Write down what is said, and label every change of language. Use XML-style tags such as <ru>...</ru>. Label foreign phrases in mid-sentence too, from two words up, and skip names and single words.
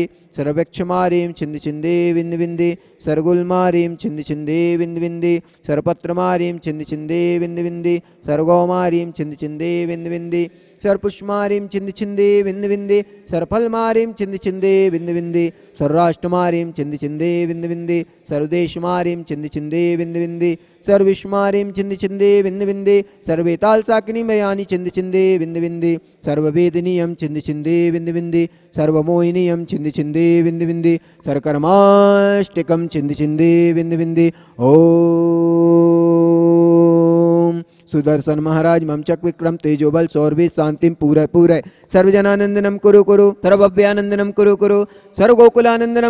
<sa>सर्ववृक्षमारीं छिंद छिंदे बिंद बिंदे सर्वगुलमारीं छिंद छिंदे बिंद बिंदे सर्वपत्रमारीं छिंद छिंदे बिंद बिंदे सर्वगौमारीं छिंद छिंदे बिंद बिंदे सर्वपुष्पमारीं छिंद छिंदे बिंद बिंदे सर्वफलमारीं छिंद छिंदे बिंद बिंदे सर्वराष्ट्रमारीं छिंद छिंदे बिंद बिंदे सर्वदेशमारीं छिंद छिंदे बिंद बिंदे सर्विष्मारीं छिंद छिंदे विंद विंदे सर्वेताल साकिनी मयानी छिंद छिंदे विंद विंदे सर्ववेदनीयम छिंद छिंदे विंद विंदे सर्वमोहिनीयम छिंद छिंदे विंद विंदे सर्कर्माष्टिकम छिंद छिंदे विंद विंदे ओम सुदर्शन महाराज ममचक विक्रम तेजोबल सौरभि शांतिम पूरे पूरे सर्वजनानंदनम कुरु कुरु सर्वभव्यानंदनम कुरु कुरु सर्वगोकुलानंदनम</sa>